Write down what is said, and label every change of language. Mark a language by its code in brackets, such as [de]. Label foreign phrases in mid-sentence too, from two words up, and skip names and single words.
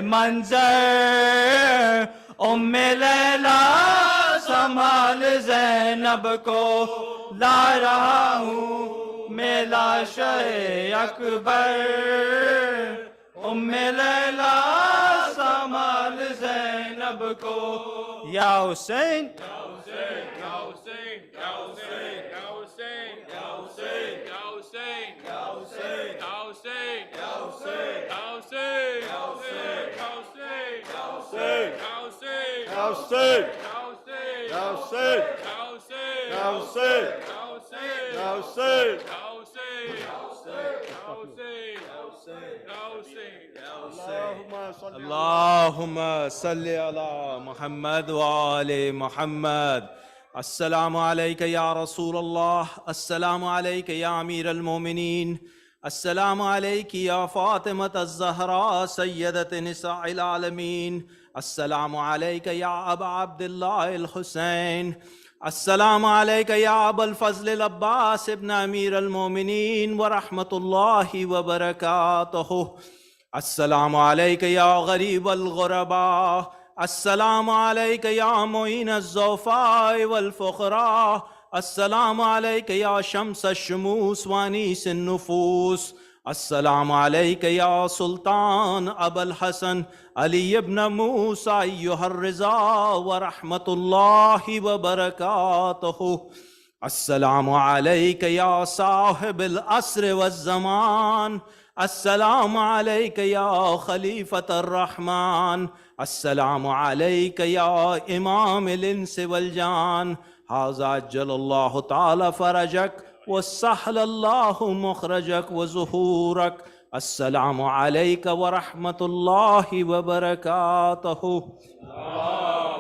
[ur] منظر، ام لیلا سنبھال زینب کو لا رہا ہوں میں لاشے اکبر، ام لیلا سنبھال زینب کو۔ [ar] یا حسین یا حسین یا حسین یا حسین یا حسین یا حسین یا حسین یا حسین یا حسین یا حسین یا حسین یا حسین یا حسین یا حسین یا حسین یا حسین یا حسین یا حسین اللہم صلی علی محمد وآل محمد۔ السلام علیک یا رسول اللہ، السلام علیک یا امیر المومنین، السلام علیک یا فاطمۃ الزہراء سیدۃ نساء العالمین، السلام علیک یا ابا عبداللہ الحسین، السلام علیک یا ابا الفضل العباس ابن امیر المومنین ورحمۃ اللہ وبرکاتہ، السلام علیک یا غریب الغرباء، السلام علیک یا معین الضعفاء والفقراء، السلام علیک یا شمس الشموس وانیس النفوس، السلام علیک یا سلطان ابا الحسن علی ابن موسیٰ ایہا الرضا ورحمۃ اللہ وبرکاتہ، السلام علیک یا صاحب العصر والزمان، السلام علیک یا خلیفۃ الرحمن، السلام علیک یا امام الانس والجان، ھذا عجل اللہ تعالی فرجک وسہل اللہ مخرجک وظہورک، السلام علیک ورحمۃ اللہ وبرکاتہ۔